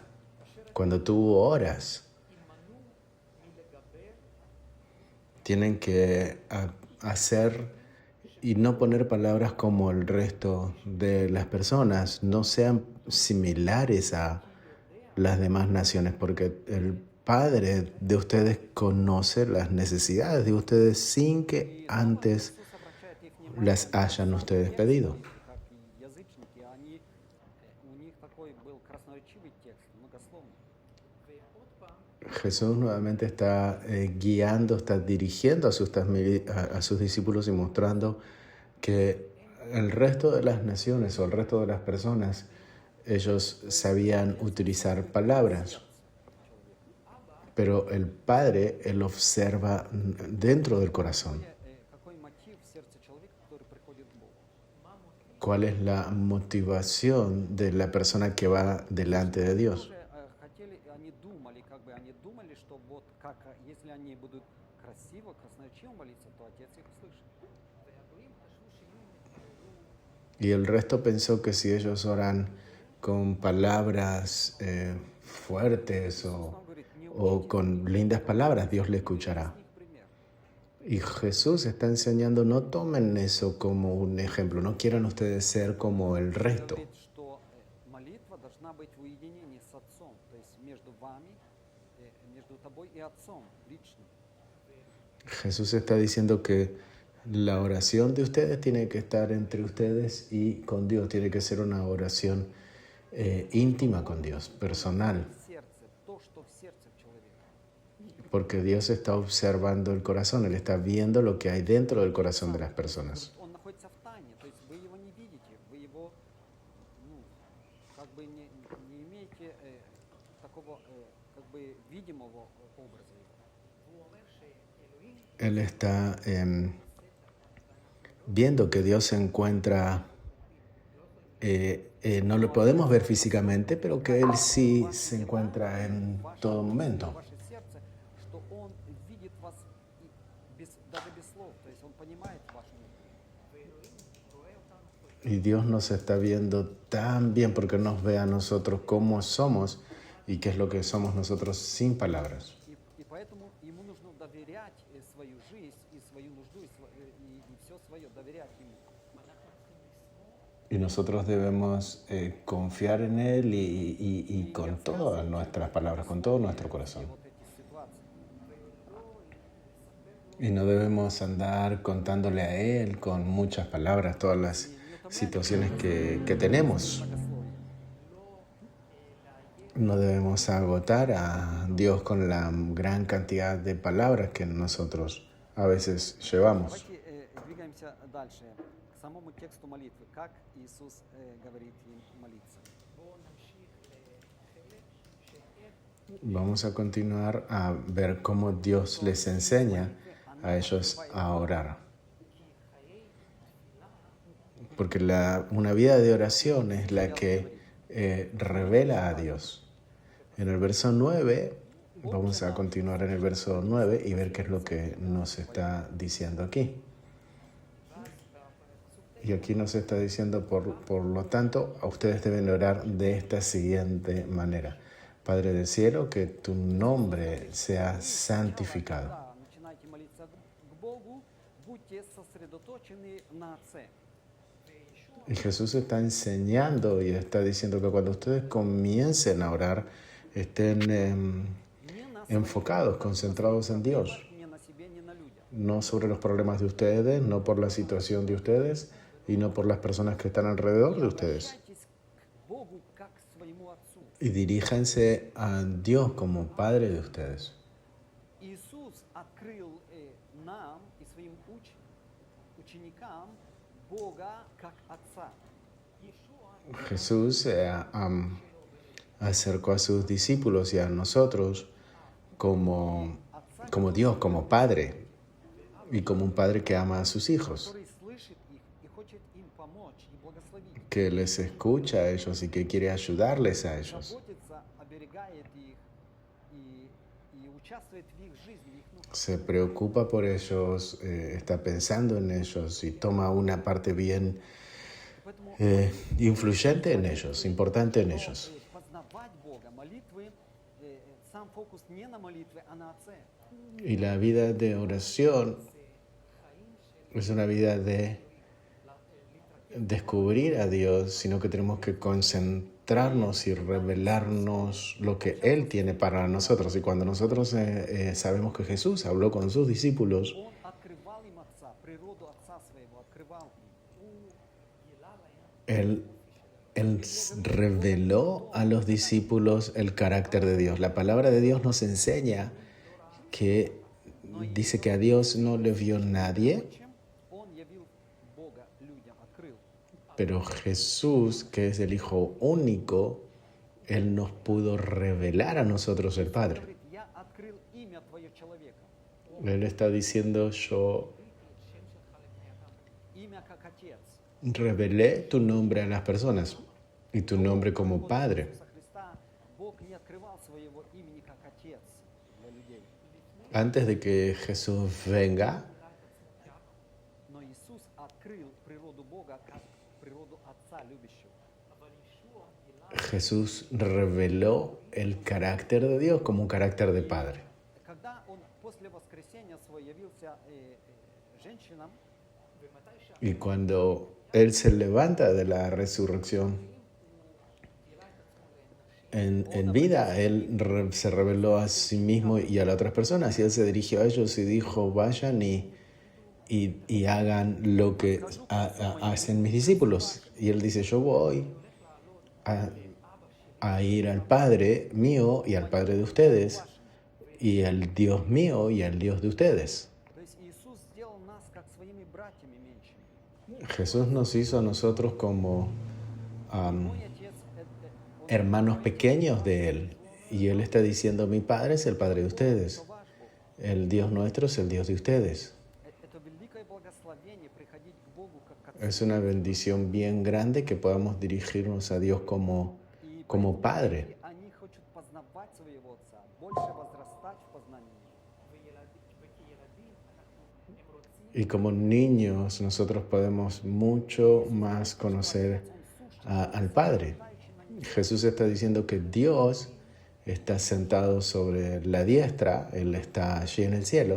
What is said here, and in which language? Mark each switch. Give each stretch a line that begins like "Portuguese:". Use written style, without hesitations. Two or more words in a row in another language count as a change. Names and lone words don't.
Spanish: Cuando tú oras, tienen que hacer y no poner palabras como el resto de las personas. No sean similares a las demás naciones, porque el Padre de ustedes conoce las necesidades de ustedes sin que antes
Russian: Иисус обращает их внимание
Spanish: las hayan ustedes pedido.
Russian: как и язычники, они, у них такой был красноречивый текст, многословный.
Spanish: Jesús nuevamente está guiando, está dirigiendo a sus discípulos y mostrando que el resto de las naciones o el resto de las personas, ellos sabían utilizar palabras, pero el Padre, Él observa dentro del corazón.
Russian: Какой мотив в сердце человека, который приходит к Богу?
Spanish: ¿Cuál es la motivación de la persona que va delante de Dios?
Russian: Тоже хотели, они думали, что вот как, если они будут красиво, красноречиво молиться, то Отец их услышит.
Spanish: Y el resto pensó que si ellos oran con palabras fuertes o con lindas palabras, Dios le escuchará.
Russian: С них пример.
Spanish: Y Jesús está enseñando, no tomen eso como un ejemplo, no quieran ustedes ser como el resto.
Russian: Говорит, что молитва должна быть в уединении с Отцом, то есть между вами, между тобой и Отцом лично.
Spanish: Jesús está diciendo que la oración de ustedes tiene que estar entre ustedes y con Dios, tiene que ser una oración íntima con Dios, personal,
Russian: В сердце, то, что в сердце человека.
Spanish: porque Dios está observando el corazón, Él está viendo lo que hay dentro del corazón de las personas.
Russian: Он находится в тайне, то есть вы его не видите, вы его, как бы не имеете такого, как бы видимого образа его.
Spanish: Él está viendo que Dios se encuentra no lo podemos ver físicamente, pero que Él sí se encuentra en
Russian: ваше
Spanish: todo
Russian: душе,
Spanish: momento.
Russian: ваше сердце, что Он видит вас даже без слов, то есть Он понимает вашу
Spanish: Y Dios nos está viendo tan bien porque nos ve a nosotros como somos y qué es lo que somos nosotros sin palabras.
Russian: и поэтому Ему нужно доверять свою жизнь и свою нужду, и все свое, доверять Ему.
Spanish: Y nosotros debemos confiar en Él y con todas nuestras palabras, con todo nuestro corazón.
Russian: Вот эти ситуации.
Spanish: Y no debemos andar contándole a Él con muchas palabras todas las situaciones que tenemos.
Russian: Многословие.
Spanish: No debemos agotar a Dios con la gran cantidad de palabras que nosotros a veces llevamos.
Russian: Давайте двигаемся дальше к самому тексту молитвы. Как Иисус говорит им молиться.
Spanish: Vamos a continuar a ver cómo Dios les enseña a ellos a orar. Porque una vida de oración es la que revela a Dios. En el verso 9, vamos a continuar en el verso 9 y ver qué es lo que nos está diciendo aquí. Y aquí nos está diciendo, por lo tanto, a ustedes deben orar de esta siguiente manera. Padre del cielo, que tu nombre sea santificado.
Russian: Когда начинаете молиться к Богу, будьте сосредоточены на Отце.
Spanish: Y Jesús está enseñando y está diciendo que cuando ustedes comiencen a orar, estén enfocados, concentrados en Dios.
Russian: Не на себе, не на людях.
Spanish: No sobre los problemas de ustedes, no por la situación de ustedes y no por las personas que están alrededor de ustedes.
Russian: Обращайтесь к Богу как к своему Отцу.
Spanish: Y diríjanse a Dios como Padre de ustedes.
Russian: Иисус открыл нам и своим ученикам Бога как Отца.
Spanish: Jesús acercó a sus discípulos y a nosotros como Dios, como Padre y como un Padre que ama a sus hijos,
Russian: Который слышит их и хочет им помочь и благословить.
Spanish: que les escucha a ellos y que quiere ayudarles a ellos.
Russian: Заботится, оберегает их и участвует в их жизни, в их нуждах.
Spanish: Se preocupa por ellos, está pensando en ellos y toma una parte bien
Russian: Поэтому
Spanish: influyente en ellos, importante en ellos.
Russian: познавать Бога, молитвы, сам фокус не на молитве, а на Отце.
Spanish: Y la vida de oración es una vida de descubrir a Dios, sino que tenemos que concentrarnos y revelarnos lo que Él tiene para nosotros. Y cuando nosotros sabemos que Jesús habló con sus discípulos,
Russian: Он открывал им Отца, природу Отца своего открывал им.
Spanish: Él reveló a los discípulos el carácter de Dios. La palabra de Dios nos enseña que dice que a Dios no le vio nadie,
Russian: Он явил Бога людям, открыл.
Spanish: pero Jesús, que es el Hijo único, Él nos pudo revelar a nosotros el Padre.
Russian: Говорит, я открыл имя Твое человека.
Spanish: Él está diciendo, yo
Russian: Имя как Отец.
Spanish: revelé tu nombre a las personas y tu nombre como Padre.
Russian: Иисуса Христа Бог не открывал своего имени как Отец для людей.
Spanish: Antes de que Jesús venga,
Russian: Но Иисус открыл природу Бога как природу Отца любящего.
Spanish: Jesús reveló el carácter de Dios como un carácter de Padre.
Russian: Когда Он после воскресения Своего явился женщинам,
Spanish: Y cuando Él se levanta de la resurrección, en vida, Él se reveló a sí mismo y a las otras personas. Y Él se dirigió a ellos y dijo, vayan y hagan lo que hacen mis discípulos. Y Él dice, yo voy a ir al Padre mío y al Padre de ustedes, y al Dios mío y al Dios de ustedes.
Russian: то есть Иисус сделал нас как своими братьями меньшими.
Spanish: Jesús nos hizo a nosotros como
Russian: Мой Отец Он
Spanish: hermanos pequeños de Él. Y Él está diciendo, mi Padre es el Padre de ustedes.
Russian: ваш Бог.
Spanish: El Dios nuestro es el Dios de ustedes.
Russian: Это великое благословение приходить к Богу как к
Spanish: Es una bendición bien grande que podamos dirigirnos a Dios como
Russian: И
Spanish: como
Russian: поэтому
Spanish: Padre.
Russian: дети, они хотят познавать своего Отца, больше возрастать в познании Его.
Spanish: Y como niños nosotros podemos mucho más conocer al Padre. Jesús está diciendo que Dios está sentado sobre la diestra, Él está allí en el cielo.